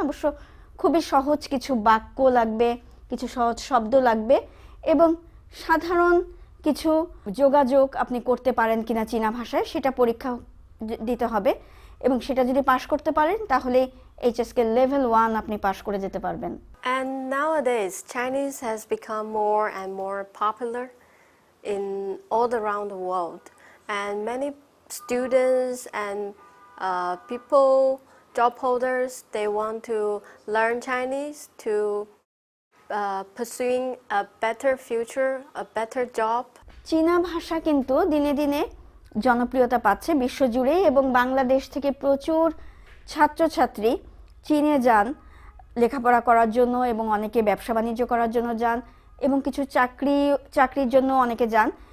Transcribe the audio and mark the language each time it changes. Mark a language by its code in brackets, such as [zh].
[bn] অবশ্য খুবই সহজ কিছু বাক্য লাগবে, কিছু সহজ শব্দ লাগবে এবং সাধারণ কিছু যোগাযোগ আপনি করতে পারেন কিনা চীনা ভাষায় সেটা পরীক্ষা দিতে হবে এবং সেটা যদি পাস করতে পারেন তাহলে এইচএসকে লেভেল 1 আপনি পাস করে যেতে পারবেন। [en] And nowadays, Chinese has become more and more popular in all around the world. And many students and people, job holders, they want to learn Chinese to pursuing a better future, a better job. [bn] চীনা ভাষা কিন্তু দিনে দিনে জনপ্রিয়তা পাচ্ছে বিশ্বজুড়ে এবং বাংলাদেশ থেকে প্রচুর ছাত্রছাত্রী চীনে যান লেখাপড়া করার জন্য এবং অনেকে ব্যবসা বাণিজ্য করার জন্য যান এবং কিছু চাকরির জন্য অনেকে যান।